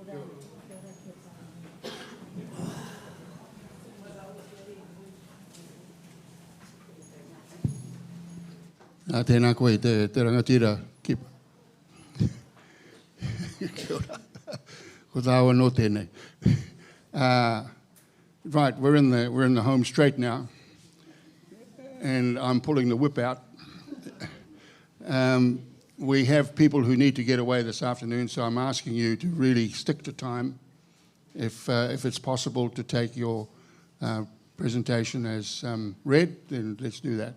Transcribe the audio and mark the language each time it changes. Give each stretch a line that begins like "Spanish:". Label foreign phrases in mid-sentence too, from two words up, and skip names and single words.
Māori: Tēnā koe te rangatira kipa. Kia ora. Ko tāua no tēnei.
English: Right, we're in the home straight now, and I'm pulling the whip out. We have people who need to get away this afternoon, so I'm asking you to really stick to time. If it's possible to take your presentation as read, then let's do that.